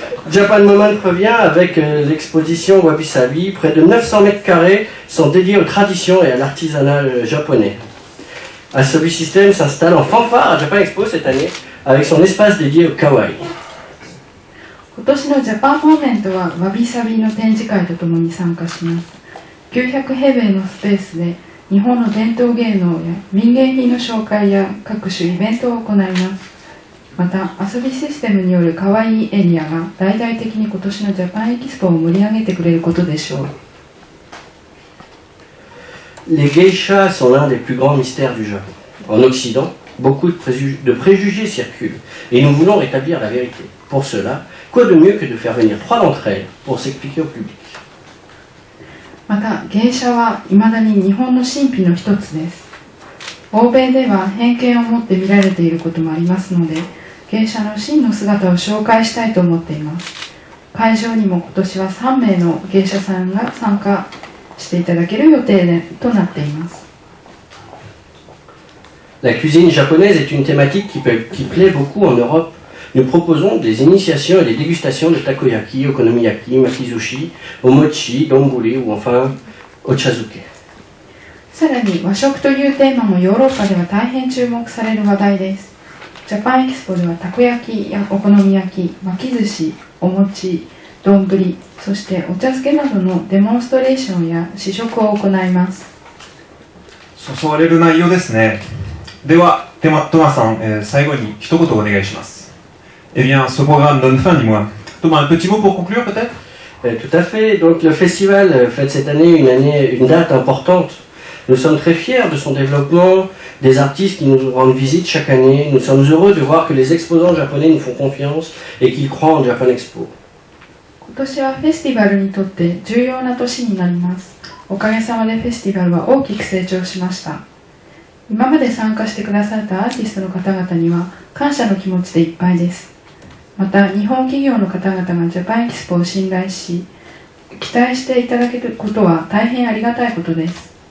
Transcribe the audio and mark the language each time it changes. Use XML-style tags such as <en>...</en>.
<fr>Japan Moment revient avec l'exposition Wabi Sabi. Près de 900 mètres carrés sont dédiés aux traditions et à l'artisanat japonais. Asobi System s'installe en fanfare à Japan Expo cette année avec son espace dédié au kawaii.</fr> <ja>今年のジャパンモーメントはわびさびの展示会とともに参加します。 900平米のスペースで日本の伝統芸能や民芸品の紹介や各種イベントを行います。また、遊びシステムによるかわいいエリアが大々的に今年のジャパンエキスポを盛り上げてくれることでしょう。</ja> <fr>Les geishas sont l'un des plus grands mystères du Japon. En Occident, beaucoup de préjugés circulent et nous voulons rétablir la vérité. Pour cela, quoi de mieux que de faire venir 3 d'entre elles pour s'expliquer au public.</fr> <ja>また、芸者は未だに日本の神秘の一つです。欧米では偏見を持って見られていることもありますので、芸者の真の姿を紹介したいと思っています。会場にも今年は3名の芸者さんが参加していただける予定となっています。</ja> <fr>La cuisine japonaise est une thématique qui plaît beaucoup en Europe. Nous proposons des initiations et des dégustations de takoyaki, okonomiyaki, makizushi, omochi, donburi ou enfin ochazuke.</fr> <ja>さらに和食というテーマもヨーロッパでは大変注目される話題です。ジャパンエキスポではたこ焼きやお好み焼き、巻き寿司、お餅、丼、そしてお茶漬けなどのデモンストレーションや試食を行います。誘われる内容ですね。では、トマさん、最後に一言お願いします。</ja> <fr>Eh bien, ce programme donne fin, dis-moi. Thomas, un petit mot pour conclure peut-être? Tout à fait. Donc le festival fête cette année une date importante. Nous sommes très fiers de son développement, des artistes qui nous rendent visite chaque année. Nous sommes heureux de voir que les exposants japonais nous font confiance et qu'ils croient en Japan Expo.</fr> <ja>今年はフェスティバルにとって重要な年になります。おかげさまでフェスティバルは大きく成長しました。今まで参加してくださったアーティストの方々には感謝の気持ちでいっぱいです。また日本企業の方々がジャパンエキスポを信頼し、期待していただけることは大変ありがたいことです。</ja>